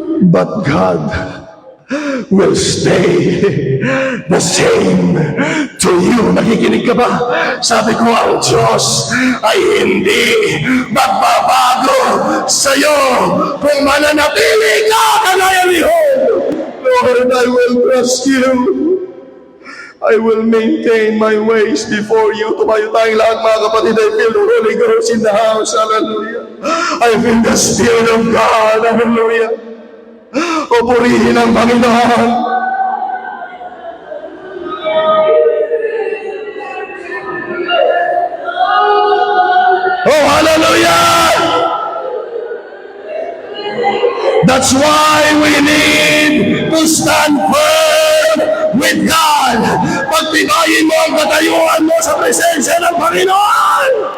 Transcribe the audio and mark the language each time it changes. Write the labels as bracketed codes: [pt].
[en] But God will stay the same to you. [tl] Nakikinig ka ba? Sabi ko, ang Diyos ay hindi magbabago sa'yo kung mananatili ka kagaya ni Job. [en] Lord, I will trust you. I will maintain my ways before you. [tl] Tumayo tayong lahat, mga kapatid. [en] I feel the Holy Ghost in the house. Hallelujah. I feel the Spirit of God. Hallelujah. [tl] O purihin ang Panginoon. [en] Oh, hallelujah! That's why we need to stand firm with God. [tl] Pagtibayin mo ang katayuan mo sa presensya ng Panginoon.